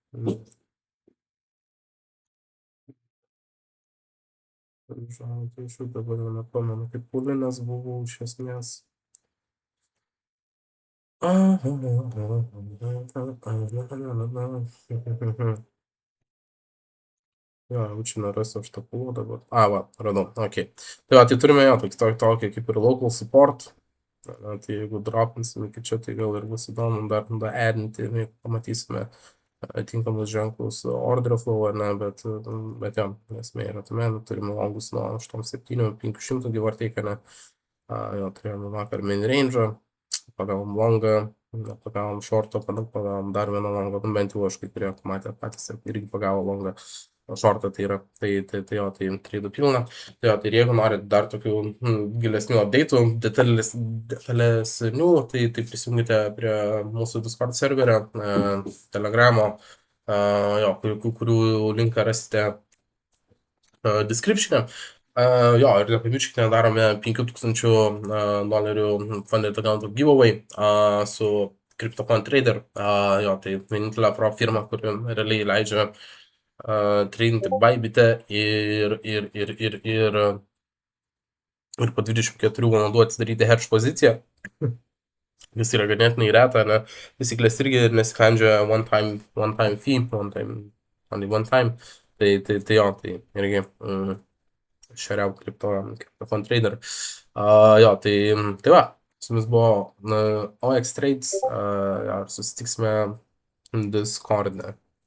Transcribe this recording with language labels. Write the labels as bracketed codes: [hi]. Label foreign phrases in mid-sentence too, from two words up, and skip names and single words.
[lt] Žodžiu, aš jau dabar jau nepamenu, kaip pulinęs buvau iš esmės. Jo, jaučiu nerasiu aš tą pulą dabar. A, va, radau, ok. Tai va, tai turime jo tokį kaip ir [en] local support. [lt] Na, tai jeigu dropinsim iki čia, tai gal ir bus įdomu dar addinti, pamatysime tinkamus ženklus [en] order flow, [lt] ar ne, bet jo, esmė yra tame, turime longus nuo 87-500 [en] give or take, [lt] ne. Jo, turėjome vakar [en] main range, [lt] pagavom longą, pagavom shortą, pagavom dar vieną longą, bent jau aš kai kurie matė patys irgi pagavo longą. Shortą tai yra, tai jo, tai trade'ų pilna. Tai jo, tai jeigu norit dar tokių gilesnių update'ų, detalesnių, tai prisijungite prie mūsų Discord serverio, Telegramo, jo, kurių linką rasite description'e. Jo, ir nepamirškite, darome $5,000 [en] funded account giveaway [lt] su CryptoCoin Trader. Jo, tai vienintelė pro firma, kuri realiai leidžia tradinti Bybit'e ir po 24 valandų atsidaryti hedge poziciją. Vis yra ganėtinai reta, ne? Taisyklės irgi nesikandžia [en] one time fee, only one time. [lt] Tai jo, tai irgi šeriau CryptoCoin Trader. Jo, tai va, su jumis buvo OX Trades, susitiksime Discord'e.